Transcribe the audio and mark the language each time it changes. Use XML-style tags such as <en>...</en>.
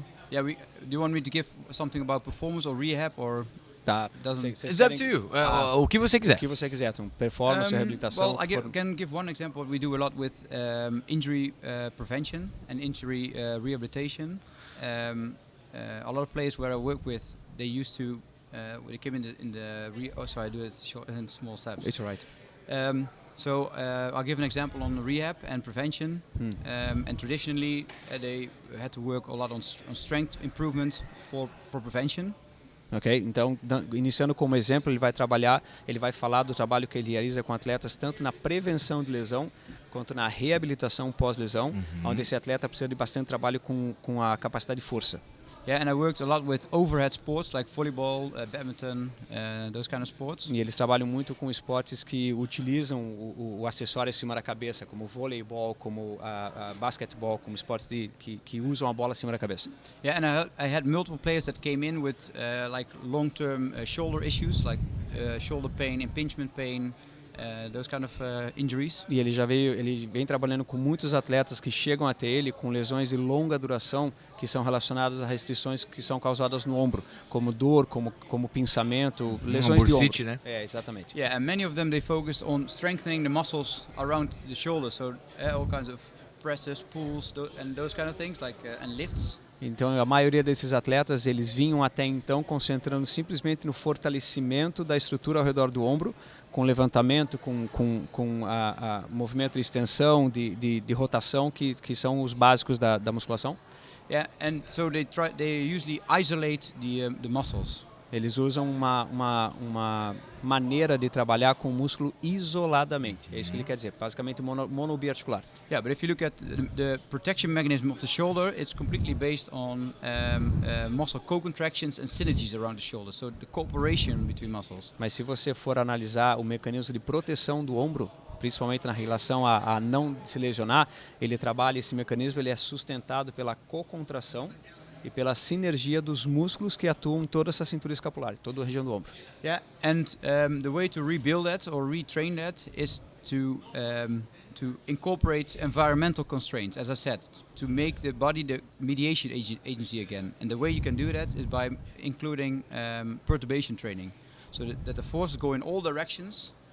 <en>Yeah, do you want me to give something about performance or rehab or</en> <pt>Tá.</pt> <en>Doesn't-</en> <pt>Vocês</pt> <en>It's up</en> <pt>querem-</pt> <en>to you. Ah.</en> <pt>O que você quiser. O que você quiser, então, performance, reabilitação.</pt> <en>Well, can give one example. We do a lot with injury prevention and injury rehabilitation. A lot of players where I work with, they used to they came I do it short in small steps. It's alright. So I'll give an example on the rehab and prevention. And traditionally, they had to work a lot on strength improvement for prevention. Ok?</en> <pt>Então, iniciando como exemplo, ele vai falar do trabalho que ele realiza com atletas tanto na prevenção de lesão quanto na reabilitação pós-lesão, onde esse atleta precisa de bastante trabalho com a capacidade de força.</pt> <en>Yeah, and I worked a lot with overhead sports like volleyball, badminton, those kind of sports.</en> <pt>E eles trabalham muito com esportes que utilizam o acessório acima da cabeça, como voleibol, como basquetebol, como esportes que usam a bola acima da cabeça.</pt> <en>Yeah, and I had multiple players that came in with like long-term shoulder issues, like shoulder pain, impingement pain, those kind of injuries.</en> <pt>E ele vem trabalhando com muitos atletas que chegam até ele com lesões de longa duração que são relacionadas a restrições que são causadas no ombro, como dor, como pinçamento, lesões de bursite, ombro. né? É, exatamente.</pt> <en>Yeah, and many of them they focus on strengthening the muscles around the shoulder, so all kinds of presses, pulls, and those kind of things, like and lifts.</en> <pt>Então, a maioria desses atletas, eles vinham até então concentrando simplesmente no fortalecimento da estrutura ao redor do ombro, com levantamento, com a movimento de extensão, de rotação, que são os básicos da musculação.</pt> <en>Yeah, and so they usually isolate the muscles.</en> <pt>Eles usam uma maneira de trabalhar com o músculo isoladamente. É isso que ele quer dizer, basicamente monobiarticular.</pt> <en>Yeah, but if you look at the protection mechanism of the shoulder, it's completely based on muscle co-contractions and synergies around the shoulder, so the cooperation between muscles.</en> <pt>Mas se você for analisar o mecanismo de proteção do ombro, principalmente na relação a não se lesionar, esse mecanismo ele é sustentado pela co-contração e pela sinergia dos músculos que atuam em toda essa cintura escapular, toda a região do ombro.</pt> <en>Yeah, and the way to rebuild that or retrain that is to incorporate environmental constraints, as I said, to make the body the mediation agency again. And the way you can do that is by including perturbation training, so that the forces go in all directions.</en>